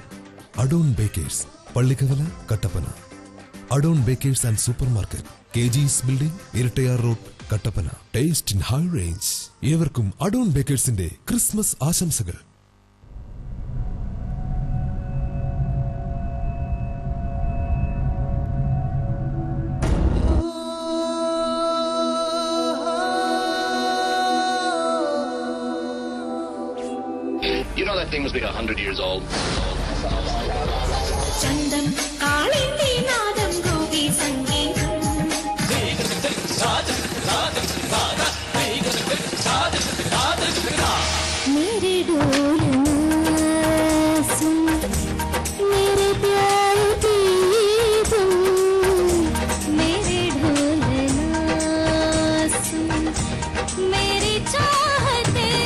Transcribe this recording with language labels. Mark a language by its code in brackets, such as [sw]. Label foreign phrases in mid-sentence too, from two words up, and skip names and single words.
[ml] അഡോൺ ബേക്കേഴ്സ്, പള്ളിക്കവല, കട്ടപ്പന. അഡോൺ ബേക്കേഴ്സ് ആൻഡ് സൂപ്പർ മാർക്കറ്റ്, KG's ബിൽഡിംഗ്, ഇരട്ടയാർ റോഡ്, കട്ടപ്പന. [en] Taste in High Range. [ml] ഏവർക്കും അഡോൺ ബേക്കേഴ്സിന്റെ ക്രിസ്മസ് ആശംസകൾ. [en] You know that thing must be 100 years old. [ml] ചന്തം കാളിന്തി നാദം ഗോപി സംഗീതം [hi] मेरे डोल सुन मेरे प्यार की धुन मेरे ढोल सुन मेरी चाहते